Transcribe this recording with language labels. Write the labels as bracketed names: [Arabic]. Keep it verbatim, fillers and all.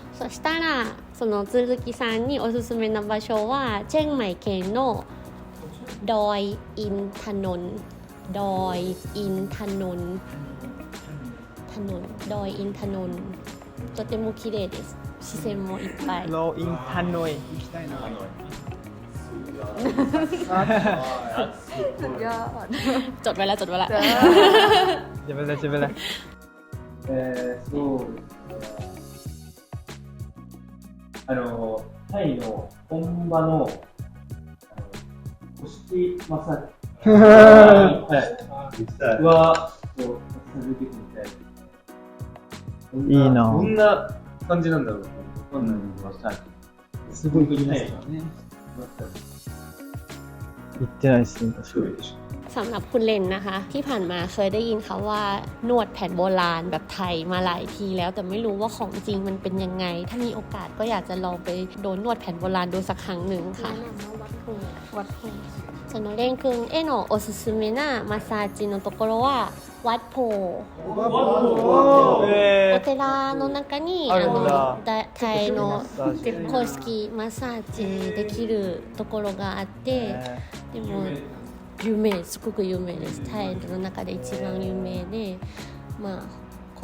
[Japanese] そしたらそのซูซูกิさんにおすすめな場所はเชียงใหม่県のดอยอินทนนท์ดอยอินทนนท์ถนนดอยอินทนนท์とても綺麗です自然もいっぱいロインハノイ行きたいなハノイ [Thai] สุดยอด จดไว้แล้วจดไว้แล้ว จดไว้แล้วจดไว้แล้ว [Japanese] เอ่อそうあのタイの本場の古式マッサージはいはこう続けてみたいいいなどんな感じなんだろうわかんないけどマッサージすごい行きたいからね行ってないですね確かに [Thai] สำหรับคุณเลนนะคะที่ผ่านมาเคยได้ยินเขาว่านวดแผนโบราณแบบไทยมาหลายทีแล้วแต่ไม่รู้ว่าของจริงมันเป็นยังไงถ้ามีโอกาสก็อยากจะลองไปโดนนวดแผนโบราณดูสักครั้งหนึ่งค่ะ วัดโพวัดโพ [Japanese] その蓮くんへのおすすめなマッサージのところはワッポーお寺の中にあのタイの公式マッサージできるところがあってでも有名すごく有名ですタイの中で一番有名でまあ